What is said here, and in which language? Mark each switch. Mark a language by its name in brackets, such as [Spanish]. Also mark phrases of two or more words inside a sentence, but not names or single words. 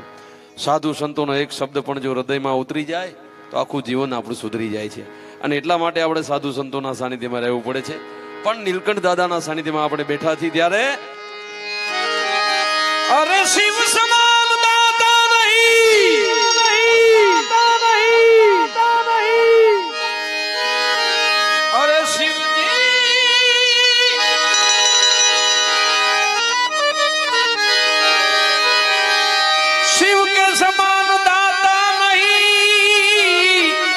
[Gujarati] સાધુ સંતોનો એક શબ્દ પણ જો હૃદયમાં ઉતરી જાય તો આખું જીવન આપણું સુધરી જાય છે. અને એટલા માટે આપણે સાધુ સંતોના સાનિધ્યમાં રહેવું પડે છે. પણ નીલકંઠ દાદાના સાનિધ્યમાં આપણે બેઠા છીએ ત્યારે અરે શિવ સમાન દાતા નહીં. [Hindi] अरे शिव जी शिव के समान दाता नहीं.